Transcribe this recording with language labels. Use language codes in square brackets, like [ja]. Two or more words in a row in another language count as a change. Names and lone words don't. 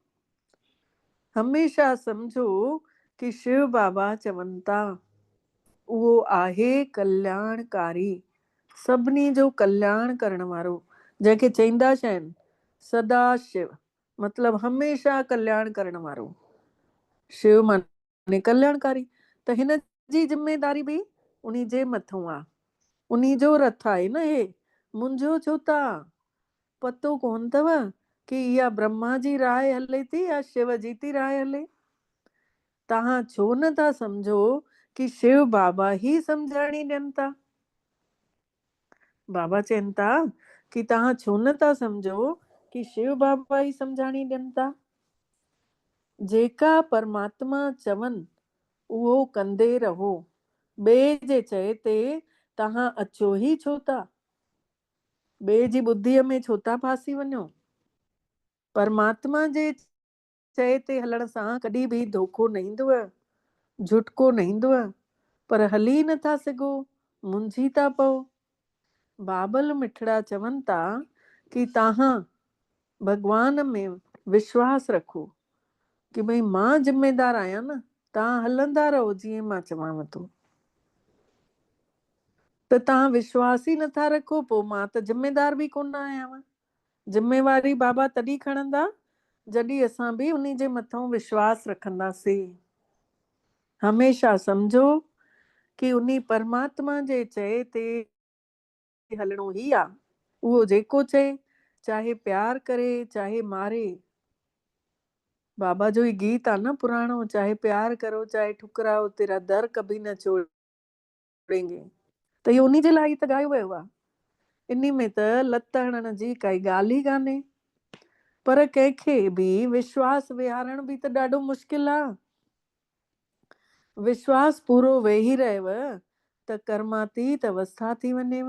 [sd] हमेशा सम्झो कि शिव बाबा चवनि था उहो आहे कल्याणकारी, सभिनी जो कल्याण करण वारो, जंहिंखे चईंदा छा आहिनि सदा शिव, मतिलबु हमेशा कल्याण करण वारो। शिव माने कल्याणकारी। त हिन जी ज़िम्मेदारी बि उन्ही जे मथां आहे, उन्ही जो रथ आहे न हे। मुंहिंजो छो था पतो कोन अथव कि इहा ब्रह्मा जी राय हले थी या शिव जी थी राय हले। तव्हां छो नथा सम्झो कि शिव बाबा ही सम्झाणी ॾियनि था। बाबा चवनि था कि तव्हां छो नथा सम्झो कि शिव बाबा ही सम्झाणी ॾियनि था। जेका परमात्मा चवनि उहो कंदे रहो। ॿिए जे चए ते तव्हां अचो ही छो था, ॿिए जी ॿुद्धीअ में छो था फासी वञो। परमात्मा जे चए ते हलण सां कॾहिं बि धोखो न ईंदव, झुटको न ईंदव, पर हली नथा सघो, मुंझी था पओ। बाबल मिठड़ा चवनि था कि तव्हां भगवान में विश्वास रखो कि भई मां ज़िम्मेदार आहियां न, तव्हां हलंदा रहो जीअं मां चवांव थो। त तव्हां विश्वास ई नथा रखो, पोइ मां त ज़िम्मेदार बि कोन आहियां। ज़िम्मेवारी बाबा तॾहिं खणंदा जॾहिं असां बि उन्ही जे मथां विश्वास रखंदासीं। हमेशा सम्झो कि उन्ही परमात्मा जे चए ते हलणो ही आहे। उहो जेको चए, चाहे प्यार करे चाहे मारे। बाबा जो ही गीत आहे न पुराणो, [hi] चाहे प्यार करो चाहे ठुकराओ तेरा दर कभी न छोड़ेंगे। [sd] त इहो उन्ही जे लाइ त ॻायो वियो आहे। इन में त लत हणण जी काई ॻाल्हि ई कान्हे। पर कंहिंखे बि विश्वास विहारण बि त ॾाढो मुश्किल आहे। विश्वास पूरो वेही रहेव त कर्मातीत अवस्था थी वञेव।